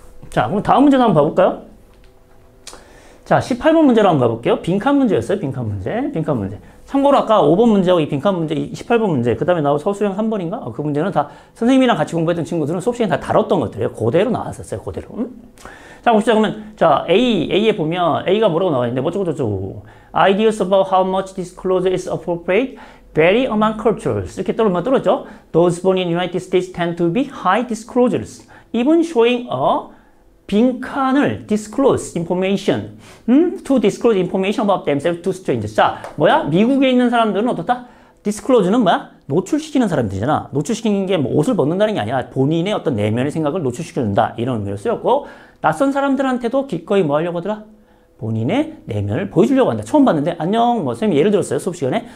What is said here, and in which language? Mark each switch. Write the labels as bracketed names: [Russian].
[Korean] 자, 그럼 다음 문제도 한번 봐볼까요? 자, 18번 문제로 한번 봐볼게요. 빈칸 문제였어요. 빈칸 문제. 참고로 아까 5번 문제하고 이 빈칸 문제, 18번 문제, 그 다음에 나온 서술형 3번인가? 그 문제는 다 선생님이랑 같이 공부했던 친구들은 수업 시간에 다 다뤘던 것들이에요. 그대로 나왔었어요. 그대로. 자, 봅시다. 그러면, 자, A에 보면, A가 뭐라고 나와 있는데, 뭐저쩌고저쩌고. [English] Ideas about how much disclosure is appropriate vary among cultures. [Korean] 이렇게 떨어졌죠? [English] Those born in United States tend to be high disclosures, even showing a [Korean] 빈칸을 [English] disclose information, to disclose information about themselves to strangers. [Korean] 자, 뭐야? 미국에 있는 사람들은 어떻다? disclose는 뭐야? 노출시키는 사람들이잖아. 노출시키는 게 뭐 옷을 벗는다는 게 아니라 본인의 어떤 내면의 생각을 노출시켜준다. 이런 의미로 쓰였고, 낯선 사람들한테도 기꺼이 뭐 하려고 하더라? 본인의 내면을 보여주려고 한다. 처음 봤는데, 안녕, 뭐, 선생님이 예를 들었어요. 수업 시간에.